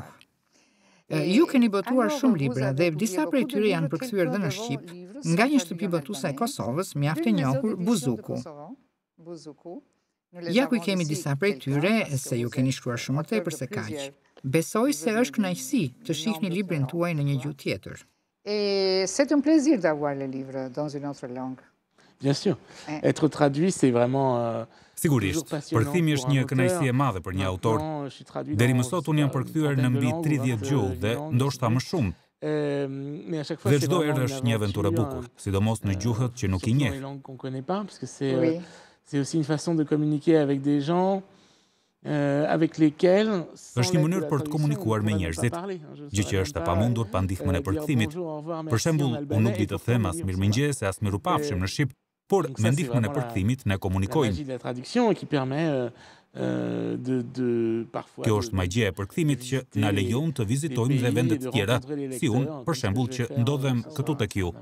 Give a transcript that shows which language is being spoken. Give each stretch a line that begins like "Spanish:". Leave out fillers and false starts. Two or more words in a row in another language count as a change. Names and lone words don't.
Albanian: Ju keni botuar shumë libra dhe disa prej tyre janë përkthyer dhe në shqip, nga një shtëpi botuese e Kosovës, mjaft e njohur, Buzuku. Ja ku i kemi disa prej tyre, se ju keni shkruar shumë më tepër se kaq. Besoj se është kënaqësi të shihni librin tuaj në një gjuhë tjetër.
French: C'est un plaisir d'avoir les livres dans une autre langue. Bien sûr. Être traduit, c'est vraiment...
Albanian: Sigurisht, përkthimi është një kënaqësi e madhe për një autor. Deri më sot unë jam përkthyer në mbi 30 gjuhë dhe ndoshta më shumë. Dhe çdo herë është një aventurë e bukur, sidomos në gjuhët që nuk i njeh.
French: C'est aussi une façon de communiquer avec des gens avec lesquels
Albanian: është një mënyrë për të komunikuar me njerëzit, gjë që është e pamundur pa ndihmën e përkthimit. Për shembull, unë nuk di të them as mirëmëngjes as mirupafshim në shqip, por me ndihmën e përkthimit ne komunikojmë. Kjo është magjia e përkthimit që na lejon të vizitojmë dhe vende të tjera, si unë, për shembull, që ndodhem këtu tek ju.